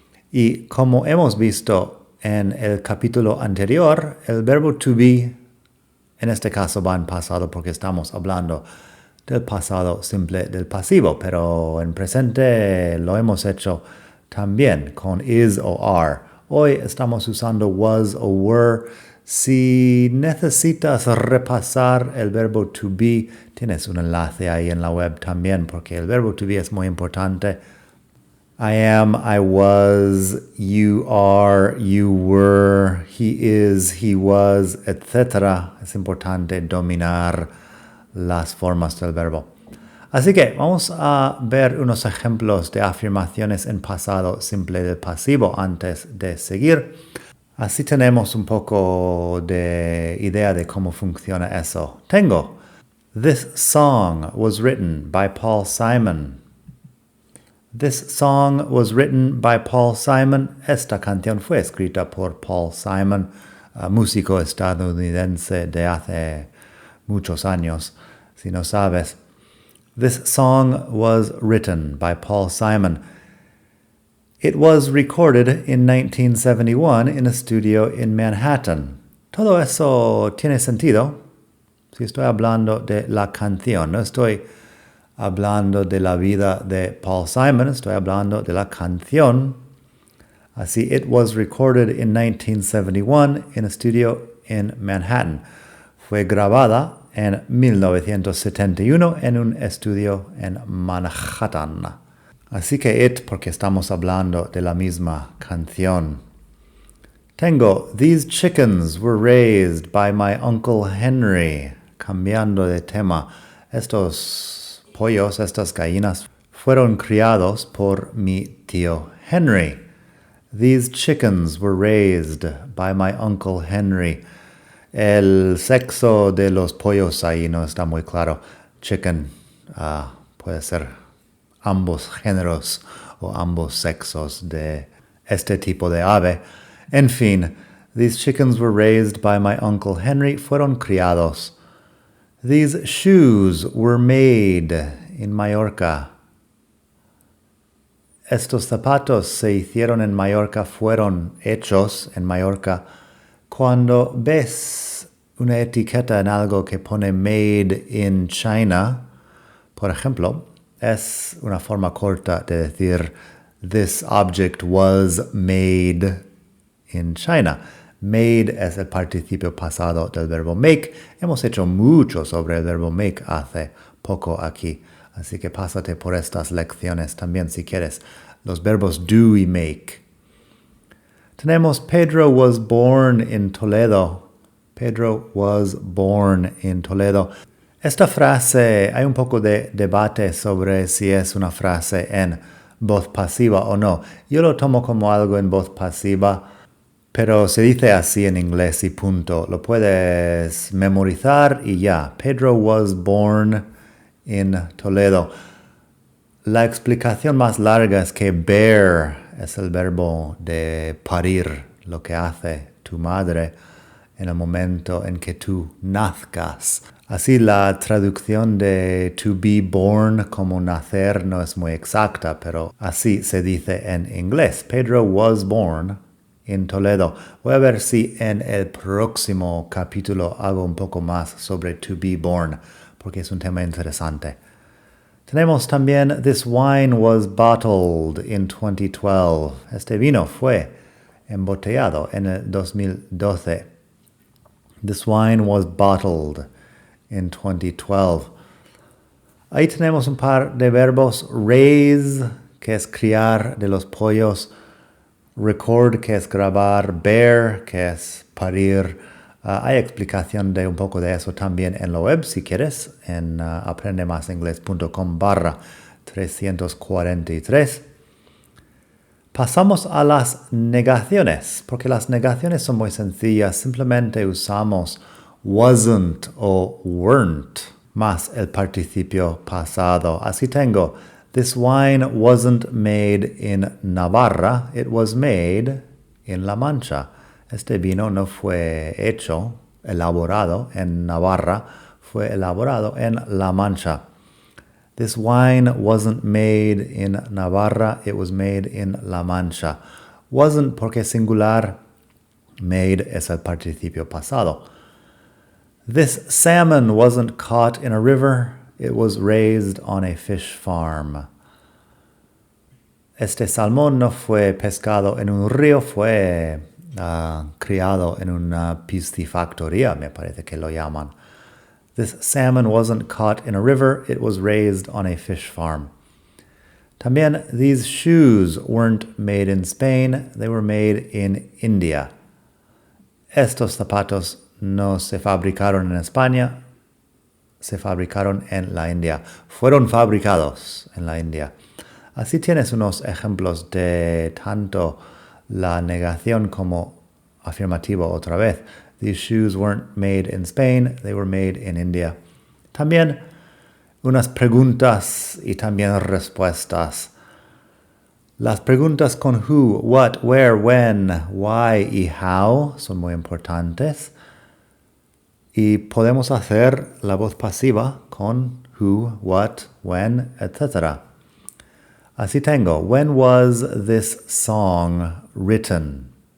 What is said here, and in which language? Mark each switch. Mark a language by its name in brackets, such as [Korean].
[Spanish] Y como hemos visto en el capítulo anterior, el verbo to be en este caso va en pasado porque estamos hablando del pasado simple del pasivo, pero en presente lo hemos hecho también con is o are. Hoy estamos usando was o were. Si necesitas repasar el verbo to be, tienes un enlace ahí en la web también, porque el verbo to be es muy importante. [English] I am, I was, you are, you were, he is, he was, etc. [Spanish] Es importante dominar las formas del verbo. Así que vamos a ver unos ejemplos de afirmaciones en pasado simple del pasivo antes de seguir. Así tenemos un poco de idea de cómo funciona eso. Tengo: [English] This song was written by Paul Simon. This song was written by Paul Simon. [Spanish] Esta canción fue escrita por Paul Simon, músico estadounidense de hace muchos años, si no sabes. [English] This song was written by Paul Simon. It was recorded in 1971 in a studio in Manhattan. [Spanish] Todo eso tiene sentido si estoy hablando de la canción. No estoy hablando de la vida de Paul Simon, estoy hablando de la canción. Así, [English] it was recorded in 1971 in a studio in Manhattan. [Spanish] Fue grabada en 1971 en un estudio en Manhattan. Así que it, porque estamos hablando de la misma canción. Tengo: [English] These chickens were raised by my Uncle Henry. [Spanish] Cambiando de tema, estos pollos, estas gallinas, fueron criados por mi tío Henry. [English] These chickens were raised by my Uncle Henry. [Spanish] El sexo de los pollos ahí no está muy claro. Chicken puede ser ambos géneros o ambos sexos de este tipo de ave. En fin, [English] these chickens were raised by my Uncle Henry. [Spanish] Fueron criados. [English] These shoes were made in Mallorca. [Spanish] Estos zapatos se hicieron en Mallorca, fueron hechos en Mallorca. Cuando ves una etiqueta en algo que pone Made in China, por ejemplo, es una forma corta de decir [English] This object was made in China. [Spanish] Made es el participio pasado del verbo make. Hemos hecho mucho sobre el verbo make hace poco aquí. Así que pásate por estas lecciones también si quieres. Los verbos do y make. Tenemos [English] Pedro was born in Toledo. Pedro was born in Toledo. [Spanish] Esta frase, hay un poco de debate sobre si es una frase en voz pasiva o no. Yo lo tomo como algo en voz pasiva, pero se dice así en inglés y punto. Lo puedes memorizar y ya. [English] Pedro was born in Toledo. [Spanish] La explicación más larga es que bear es el verbo de parir, lo que hace tu madre en el momento en que tú nazcas. Así la traducción de to be born como nacer no es muy exacta, pero así se dice en inglés. [English] Pedro was born in Toledo. [Spanish] Voy a ver si en el próximo capítulo hago un poco más sobre to be born, porque es un tema interesante. Tenemos también [English] This wine was bottled in 2012. [Spanish] Este vino fue embotellado en el 2012. [English] This wine was bottled in 2012. [Spanish] Ahí tenemos un par de verbos. Raise, que es criar de los pollos. Record, que es grabar. Bear, que es parir. Hay explicación de un poco de eso también en la web, si quieres, en aprendemasingles.com/343. Pasamos a las negaciones, porque las negaciones son muy sencillas. Simplemente usamos wasn't o weren't más el participio pasado. Así tengo, [English] this wine wasn't made in Navarra, it was made in La Mancha. [Spanish] Este vino no fue elaborado en Navarra, fue elaborado en La Mancha. [English] This wine wasn't made in Navarra, it was made in La Mancha. [Spanish] Wasn't porque singular, made es el participio pasado. [English] This salmon wasn't caught in a river, it was raised on a fish farm. [Spanish] Este salmón no fue pescado en un río, fue criado en una piscifactoría, me parece que lo llaman. [English] This salmon wasn't caught in a river, it was raised on a fish farm. [Spanish] También, [English] these shoes weren't made in Spain, they were made in India. [Spanish] Estos zapatos no se fabricaron en España, se fabricaron en la India. Fueron fabricados en la India. Así tienes unos ejemplos de tanto la negación como afirmativo otra vez. [English] These shoes weren't made in Spain, they were made in India. [Spanish] También unas preguntas y también respuestas. Las preguntas con who, what, where, when, why y how son muy importantes. Y podemos hacer la voz pasiva con who, what, when, etc. Así tengo, [English] when was this song written?